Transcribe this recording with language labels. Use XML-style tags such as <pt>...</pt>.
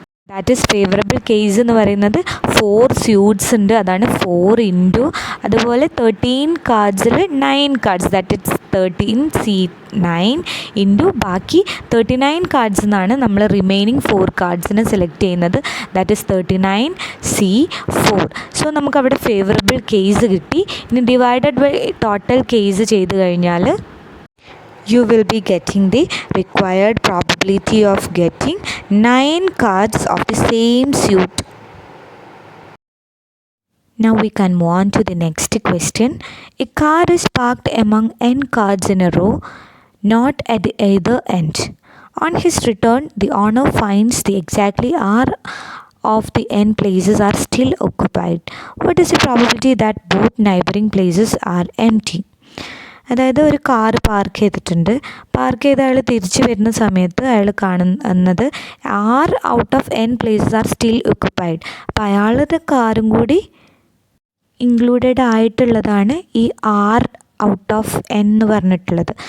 <ml>That is favourable case എന്ന് പറയുന്നത് 4 suites ഉണ്ട്, അതാണ് 4 ഇൻറ്റു അതുപോലെ 13 കാർഡ്സിൽ 9 cards, that it's 13C9 into ബാക്കി 39 കാർഡ്സ് എന്നാണ് നമ്മൾ റിമൈനിങ് 4 കാർഡ്സിനെ സെലക്ട് ചെയ്യുന്നത്,</ml> <en>That is 39C4.</en> <ml>സോ നമുക്കവിടെ ഫേവറബിൾ കേസ് കിട്ടി. ഇനി ഡിവൈഡഡ് ബൈ ടോട്ടൽ കേസ് ചെയ്ത് കഴിഞ്ഞാൽ</ml> <en>you will be getting the required probability of getting 9 cards of the same suit. Now we can move on to the next question. A car is parked among n cards in a row, not at either end. On his return, the owner finds the exactly R of the n places are still occupied. What is the probability that both neighboring places are empty?</en> <ml>അതായത് ഒരു car park ചെയ്തിട്ടുണ്ട്. Park ചെയ്ത അയാൾ തിരിച്ചു വരുന്ന സമയത്ത് അയാൾ കാണുന്നത്</ml> <en>6 out of n places are still occupied.</en> <ml>അപ്പോൾ അയാളുടെ കാറും കൂടി ഇൻക്ലൂഡഡ് ആയിട്ടുള്ളതാണ് ഈ 6 ഔട്ട് ഓഫ് n എന്ന് പറഞ്ഞിട്ടുള്ളത്.</ml>